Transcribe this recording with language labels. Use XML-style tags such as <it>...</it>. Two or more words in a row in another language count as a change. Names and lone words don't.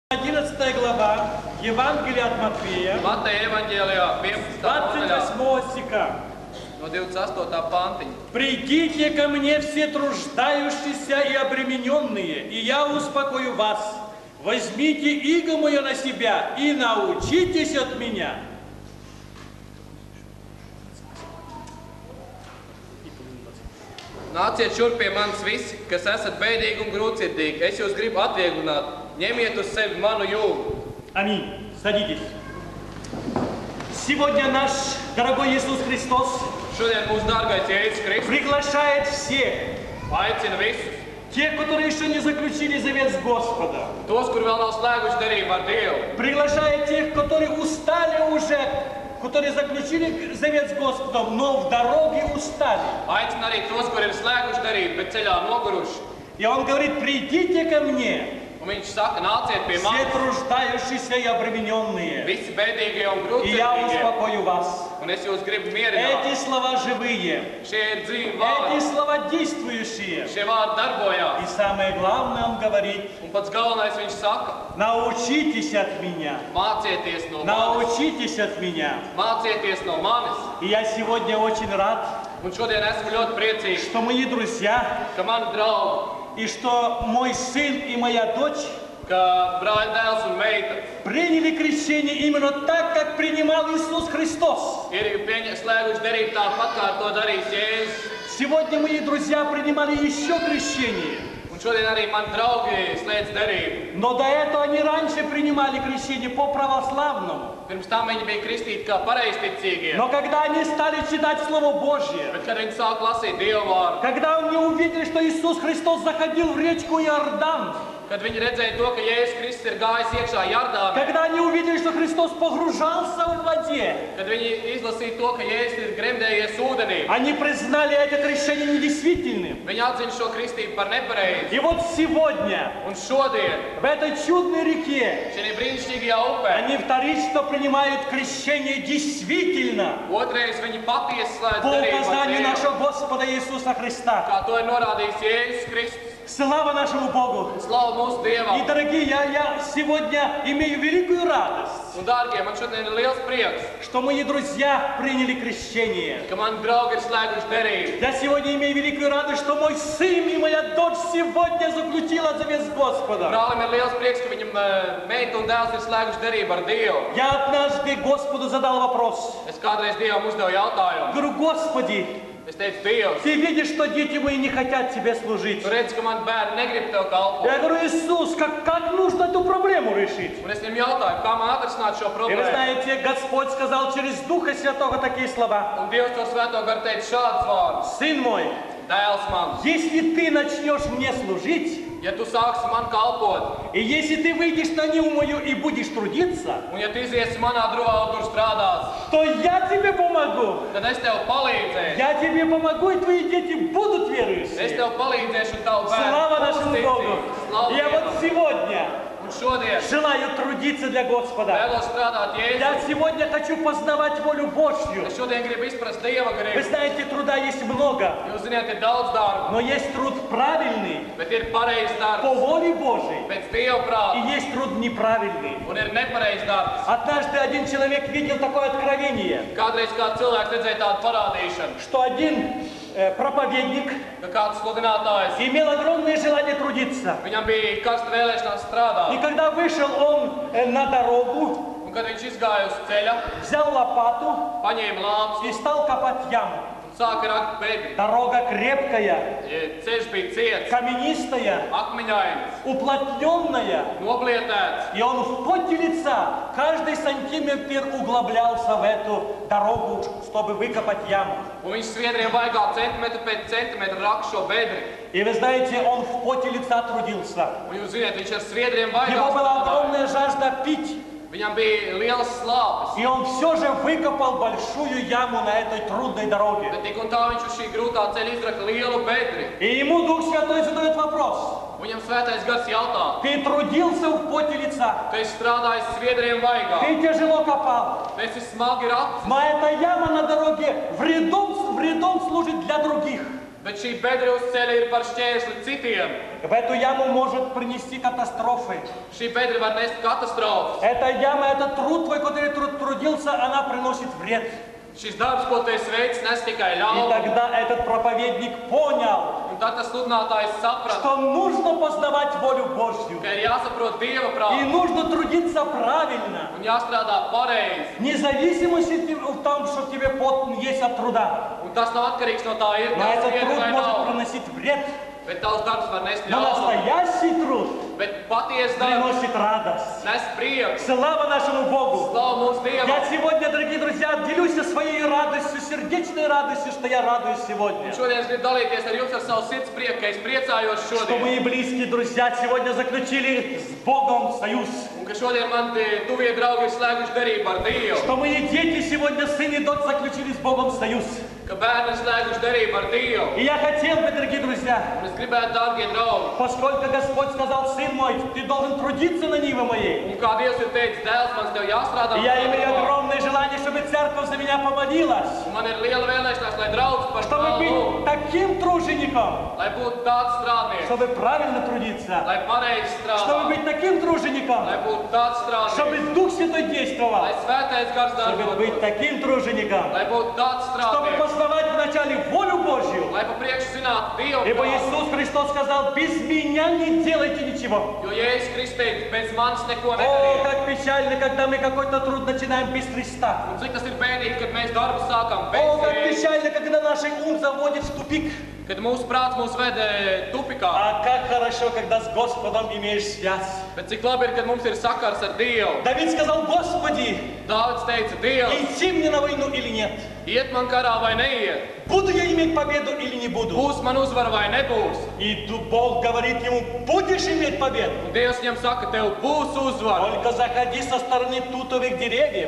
<ru>11 глава Евангелия от Матфея, 28 стиха.</ru> <lv>No 28. pantiņa.</lv> <ru>«Придите ко мне все труждающиеся и обремененные, и я успокою вас. Возьмите иго мое на себя и научитесь от меня».</ru> <lv>Nāciet šurp pie manis visi, kas esat bēdīgi un grūtsirdīgi. Es jūs gribu atvieglināt. Ņemiet uz sevi manu jūgu.</lv> <ru>Аминь. Садитесь. Сегодня наш дорогой Иисус Христос</ru> <lv>Šodien mūsu dārgais Jēzus Kristus</lv> <ru>приглашает всех,</ru> <lv>aicina visus,</lv> <ru>тех, которые еще не заключили завет с Господом.</ru> <lv>tos, kuri vēl nav slēguši derību ar Dievu.</lv> <ru>Приглашает тех, которые устали уже, которые заключили завет с Господом, но в дороге устали.</ru> <lv>Aicina arī tos, kuri ir slēguši derību, bet ceļā noguruši.</lv> <ru>И Он говорит: придите ко мне,</ru> <lv>Un viņš saka, nāciet pie</lv> <ru>все</ru> <lv>manis,</lv> <ru>труждающиеся и обремененные,</ru> <lv>visi bēdīgie un</lv> <ru>и я</ru> <lv>grūtsirdīgie.</lv> <ru>успокою вас.</ru> <lv>Un es jūs gribu mierināt.</lv> <ru>Эти слова живые,</ru> <lv>Šie ir dzīvi</lv> <ru>эти</ru> <lv>vārdi.</lv> <ru>слова действующие.</ru> <lv>Šie vārdi darbojās.</lv> <ru>И самое главное, Он говорит:</ru> <lv>Un pats galvenais viņš saka,</lv> <ru>научитесь от меня,</ru> <lv>mācieties no manis.</lv> <ru>научитесь от меня.</ru> <lv>Mācieties no manis.</lv> <ru>И я сегодня очень рад,</ru> <lv>Un šodien esmu ļoti priecīgs,</lv> <ru>что мои друзья,</ru> <lv>ka mani draugi,</lv> <ru>и что мой сын и моя дочь</ru> <lv>ka brāļa dēls un meita</lv> <ru>приняли крещение именно так, как принимал Иисус Христос.</ru> <lv>ir slēguši derību tāpat, kā to darījis Jēzus.</lv> <ru>Сегодня мои друзья принимали еще крещение.</ru> <lv>Un šodien arī mani draugi slēdz derību.</lv> <ru>Но до этого они раньше принимали крещение по православному.</ru> <lv>Pirms tam viņi bija kristīti kā pareizticīgie.</lv> <ru>Но когда они стали читать Слово Божье,</ru> <lv>Bet, kad viņi sāk lasīt Dievu vārdu,</lv> <ru>когда они увидели, что Иисус Христос заходил в речку Иордан,</ru> <lv>kad viņi redzēja to, ka Jēzus Kristus ir gājis iekšā Jordānā,</lv> <ru>когда они увидели, что Христос погружался в воде,</ru> <lv>kad viņi izlasīja to, ka Jēzus ir gremdējies ūdenī,</lv> <ru>они признали это крещение недействительным.</ru> <lv>viņi atzina šo kristību par nepareizu.</lv> <ru>И вот сегодня,</ru> <lv>Un šodien,</lv> <ru>в этой чудной реке,</ru> <lv>šajā brīnišķīgajā upē,</lv> <ru>они вторично принимают крещение действительно</ru> <lv>otrais viņi patiesi slēdz</lv> <ru>по</ru> <lv>derību ar</lv> <ru>указанию</ru> <lv>Dievu,</lv> <ru>нашего Господа Иисуса Христа.</ru> <lv>kā to ir norādījis Jēzus Kristus.</lv> <ru>Слава нашему Богу!</ru> <lv>Slavu mūsu</lv> <ru>И,</ru> <lv>Dievam!</lv> <ru>дорогие, я сегодня имею великую радость,</ru> <lv>Un, dārgie, man šodien ir liels prieks,</lv> <ru>что мои друзья приняли крещение.</ru> <lv>ka mani draugi ir slēguši derību.</lv> <ru>Я сегодня имею великую радость, что мой сын и моя дочь сегодня заключила завет с Господом.</ru> <lv>Brālim ir liels prieks, ka viņam meita un dēls ir slēguši derību ar Dievu.</lv> <ru>Я однажды Господу задал вопрос.</ru> <lv>Es kādreiz Dievam uzdevu jautājumu.</lv> <ru>Говорю: Господи,</ru> <lv>Es teicu, Dievs,</lv> <ru>Ты видишь, что дети мои не хотят Тебе служить.</ru> <lv>tu redzi, ka mani bērni negrib Tev kalpot.</lv> <ru>Я говорю: Иисус, как нужно эту проблему решить?</ru> <lv>Un es viņam jautāju, kā man atrisināt šo</lv> <ru>И вы</ru> <lv>problēmu.</lv> <ru>знаете, Господь сказал через Духа Святого такие слова:</ru> <lv>Un Dievs to svēto garu teica šādus vārdus.</lv> <ru>Сын мой,</ru> <lv>Dēls man,</lv> <ru>если ты начнешь мне служить,</ru> <lv>ja tu sāksi man kalpot,</lv> <ru>и если ты выйдешь на ниву мою и будешь трудиться,</ru> <lv>un ja tu iziesi manā druvā un tur strādās,</lv> <ru>то я тебе помогу.</ru> <lv>tad es Tev palīdzēšu.</lv> <ru>Я тебе помогу, и твои дети будут</ru> <lv>Es</lv> <ru>верующие.</ru> <lv>Tev palīdzēšu un Tavu bērnu</lv> <ru>Слава нашему</ru> <lv>būs</lv> <ru>Богу!</ru> <lv>ticīgi. Slavu</lv> <ru>Я вот</ru> <lv>Dievam.</lv> <ru>сегодня</ru> <lv>Un šodien</lv> <ru>желаю трудиться для Господа.</ru> <lv>vēlos strādāt</lv> <ru>Я</ru> <lv>Jēzu.</lv> <ru>сегодня хочу познавать волю Божью.</ru> <lv>Es šodien gribu izprast Dieva</lv> <ru>Вы</ru> <lv>gribu.</lv> <ru>знаете, труда есть много,</ru> <lv>Jūs zināt, ir daudz darbu,</lv> <ru>но есть труд правильный,</ru> <lv>bet ir pareizs</lv> <ru>по</ru> <lv>darbs</lv> <ru>воле Божьей,</ru> <lv>pēc Dieva</lv> <ru>и</ru> <lv>prāta,</lv> <ru>есть труд неправильный.</ru> <lv>un ir nepareizs darbs.</lv> <ru>Однажды один человек видел такое откровение,</ru> <lv>Kādreiz kāds cilvēks redzēja tādu parādīšanu,</lv> <ru>что один проповедник</ru> <lv>ka kāds sludinātājs,</lv> <ru>имел огромное желание трудиться.</ru> <lv>viņam bija karsta vēlēšanās</lv> <ru>И</ru> <lv>strādāt.</lv> <ru>когда вышел он на дорогу,</ru> <lv>Un, kad viņš izgāja uz ceļa,</lv> <ru>взял лопату</ru> <lv>paņēma lāpstu</lv> <ru>и стал копать яму.</ru> <lv>un sāka rakt bedri.</lv> <ru>Дорога крепкая,</ru> <lv>Ceļš bija ciets,</lv> <ru>каменистая,</ru> <lv>akmeņains,</lv> <ru>уплотненная.</ru> <lv>noblietēts.</lv> <ru>И он в поте лица каждый сантиметр углублялся в эту дорогу, чтобы выкопать яму.</ru> <lv>Un viņš sviedriem vaigā centimetru pēc centimetra rakt šo bedri.</lv> <ru>И вы знаете, он в поте лица трудился.</ru> <lv>Un jūs zināt, viņš ar sviedriem</lv> <ru>У него</ru> <lv>vaigā</lv> <ru>была</ru> <lv>strādāja.</lv> <ru>огромная жажда пить.</ru> <lv>Viņam bija liels slāpes.</lv> <ru>И он все же выкопал большую яму на этой трудной дороге.</ru> <lv>Bet tik un tā viņš uz šī grūtā ceļa izraka lielu bedri.</lv> <ru>И ему Дух Святой задает вопрос.</ru> <lv>Viņam svētais gars jautā,</lv> <ru>Ты трудился в поте лица,</ru> <lv>tu esi strādājis sviedriem vaigā,</lv> <ru>ты тяжело копал.</ru> <lv>tu esi smagi rats,</lv> <ru>Но эта яма на дороге вредом служит для других.</ru> <lv>Bet šī bedra uz ceļa ir par šķērsli citiem.</lv> <ru>В эту яму может принести катастрофы.</ru> <lv>Šī bedra var nest katastrofas.</lv> <ru>Эта яма, этот труд твой, который трудился, она приносит вред.</ru> <lv>Šis darbs, ko tu esi veicis, nes tikai</lv> <ru>И</ru> <lv>ļaunu.</lv> <ru>тогда этот проповедник понял,</ru> <lv>Un tad tas sludinātājs saprata,</lv> <ru>что нужно познавать волю Божью.</ru> <lv>ka ir jāsaprot Dieva</lv> <ru>И</ru> <lv>prāts</lv> <ru>нужно трудиться правильно.</ru> <lv>un jāstrādā pareizi.</lv> <ru>Независимости в том, что тебе пот есть от труда.</ru> <lv>Un tas nav atkarīgs no tā, ir</lv> <ru>Но</ru> <lv>tas</lv> <ru>этот</ru> <lv>vieta</lv> <ru>труд</ru> <lv>vai</lv> <ru>может</ru> <lv>nav.</lv> <ru>приносить вред.</ru> <lv>Bet tavs darbs var nest</lv> <ru>Но</ru> <lv>ļaunu.</lv> <ru>настоящий труд</ru> <lv>Bet patiesa darbs</lv> <ru>приносит радость.</ru> <lv>nes prieku.</lv> <ru>Слава нашему Богу!</ru> <lv>Slavu mūsu</lv> <ru>Я</ru> <lv>Dievam.</lv> <ru>сегодня, дорогие друзья, делюсь своей радостью, сердечной радостью, что я радуюсь сегодня.</ru> <lv>Šodien es gribu dalīties ar jums ar savu sirds prieku, ka es priecājos</lv> <ru>Что</ru> <lv>šodien.</lv> <ru>мои близкие друзья сегодня заключили с Богом союз.</ru> <lv>Un ka šodien man tuvie draugi ir slēguši derību ar Dievu.</lv> <ru>Что мои дети сегодня, сын и дочь, заключили с Богом союз.</ru> <lv>Ka bērni ir slēguši derību ar Dievu.</lv> <ru>И я хотел бы, дорогие друзья,</ru> <lv>Un es gribētu, dārgie draugi,</lv> <ru>поскольку Господь сказал, сын мой, ты должен трудиться на ниве моей.</ru> <lv>un kā Dievs ir teicis, dēls, man tev jāstrādā.</lv> <ru>И я имею огромное желание, чтобы церковь за меня помолилась.</ru> <lv>Un man ir liela vēlēšanās, lai draugs par</lv> <ru>Чтобы</ru> <lv>mani lūgtu,</lv> <ru>быть таким тружеником,</ru> <lv>lai būtu tāds strādnieks,</lv> <ru>чтобы правильно трудиться.</ru> <lv>lai pareizi</lv> <ru>Чтобы</ru> <lv>strādā,</lv> <ru>быть таким тружеником,</ru> <lv>lai būtu tāds strādnieks,</lv> <ru>чтобы Дух Святой действовал.</ru> <lv>lai svētais gars</lv> <ru>Чтобы быть</ru> <lv>darbotos,</lv> <ru>таким тружеником,</ru> <lv>lai būtu tāds</lv> <ru>чтобы</ru> <lv>strādnieks,</lv> <ru>познавать вначале волю Божью.</ru> <lv>lai pa priekšu zinātu Dievu</lv> <ru>Ибо</ru> <lv>prātu.</lv> <ru>Иисус Христос сказал, без меня не делайте ничего.</ru> <lv>Jo Jēzus Kristus teica, bez manis neko</lv> <ru>О,</ru> <lv>nedariet.</lv> <ru>как печально, когда мы какой-то труд начинаем без Христа.</ru> <lv>Un cik tas ir bēdīgi, kad mēs darbu sākam</lv> <ru>О,</ru> <lv>bez</lv> <ru>как</ru> <lv>Jēzus,</lv> <ru>печально, когда наш ум заводит в тупик.</ru> <lv>kad mūsu prāts mūs ved tupikā.</lv> <ru>А как хорошо, когда с Господом имеешь связь.</ru> <lv>Bet cik labi ir, kad mums ir sakars ar Dievu.</lv> <ru>Давид сказал, Господи,</ru> <lv>Dāvids teica, Dievs,</lv> <ru>идти мне на войну или нет?</ru> <lv>iet man karā vai neiet,</lv> <ru>Буду я иметь победу или не буду?</ru> <lv>būs man uzvara vai nebūs.</lv> <ru>И Бог говорит ему, будешь иметь побеdu.</ru> <lv>Un Dievs viņam saka, tev būs uzvara.</lv> <ru>Только заходи со стороны тутовых деревьев.</ru>